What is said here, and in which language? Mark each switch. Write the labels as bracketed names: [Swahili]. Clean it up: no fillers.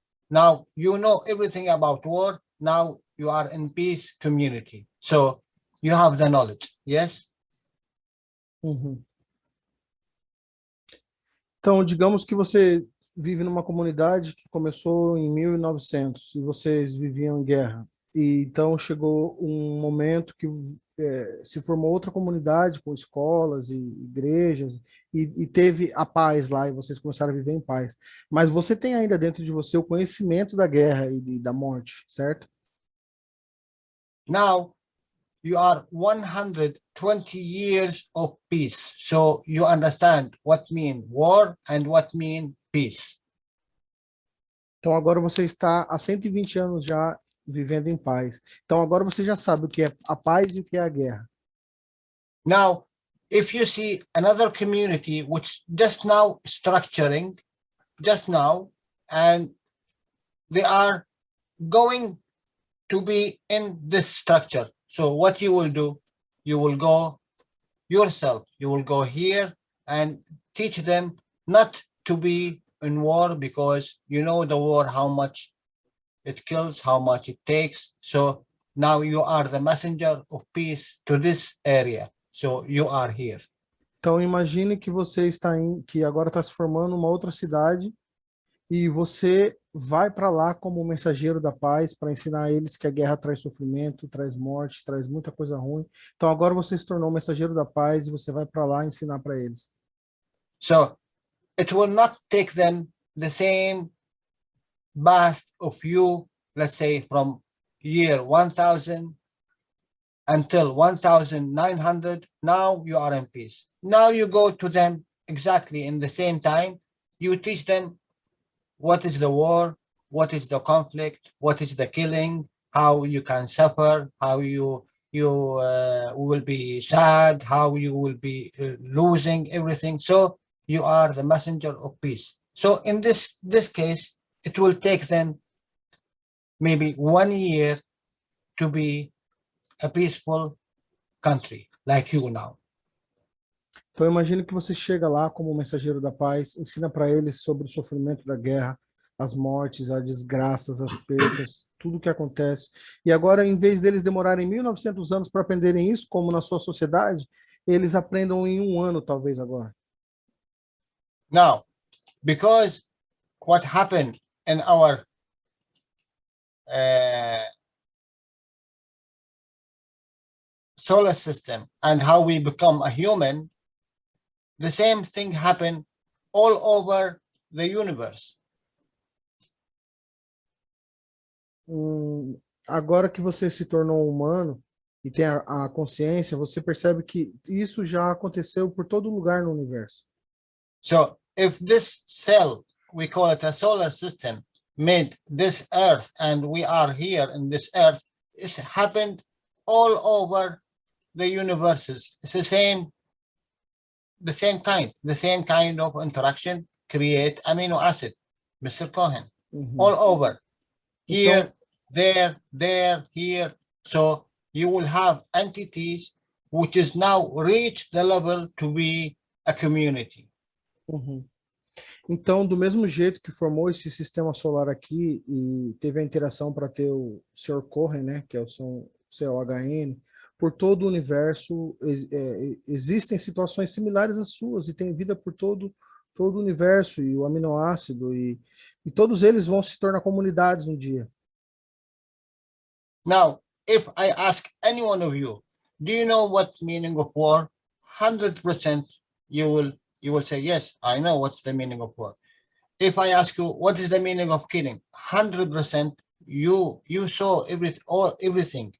[English] Now you know everything about war. Now you are in peace community, so you have the knowledge. Yes. Uhum. [Portuguese] Então, digamos que você vive numa comunidade que começou em 1900 e vocês viviam em guerra. E então chegou um momento que se formou outra comunidade com escolas e igrejas e teve a paz lá e vocês começaram a viver em paz. Mas você tem ainda dentro de você o conhecimento da guerra e da morte, certo? [English] Now you are 120 years of peace, so you understand what mean war and what mean peace. [Portuguese] Então agora você está há 120 anos já vivendo em paz. Então agora você já sabe o que é a paz e o que é a guerra. [English] Now, if you see another community which just now structuring, just now, and they are going to be in this structure. So what you will do, you will go yourself, you will go here and teach them not to be in war, because you know the war, how much it kills, how much it takes. So now you are the messenger of peace to this area. So you are here. [Portuguese] Então imagine que você está que agora está se formando uma outra cidade e você vai para lá como mensageiro da paz para ensinar a eles que a guerra traz sofrimento, traz morte, traz muita coisa ruim. Então agora você se tornou mensageiro da paz e você vai para lá ensinar para eles. [English] So it will not take them the same path of you, let's say from year 1000 until 1900. Now you are in peace. Now you go to them exactly in the same time. You teach them what is the war, what is the conflict, what is the killing, how you can suffer, how you will be sad, how you will be losing everything. So you are the messenger of peace. So in this case, it will take them maybe 1 year to be a peaceful country like you now. [Portuguese] Então imagine que você chega lá como mensageiro da paz, ensina para eles sobre o sofrimento da guerra, as mortes, as desgraças, as percas, tudo o que acontece. E agora, em vez deles demorarem 1900 anos para aprenderem isso, como na sua sociedade, eles aprendam em 1 ano, talvez agora. [English] Now, because what happened in our solar system and how we become a human, the same thing happened all over the universe. [Portuguese] Agora que você se tornou humano e tem a consciência, você percebe que isso já aconteceu por todo lugar no universo. [English] So if this cell, we call it a solar system, made this earth and we are here in this earth, it's happened all over the universes. It's the same kind of interaction create amino acid, Mr. Cohen, all over, here, there, here. So you will have entities which is now reached the level to be a community. [Portuguese] Então, do mesmo jeito que formou esse sistema solar aqui e teve a interação para ter o Sr. Cohen, né, que é o COHN, por todo o universo existem situações similares às suas e tem vida por todo o universo e o aminoácido e todos eles vão se tornar comunidades um dia. [English] Now, if I ask any one of you, do you know what meaning of war? 100% you will say, yes, I know what's the meaning of war. If I ask you, what is the meaning of killing? 100% you saw everything.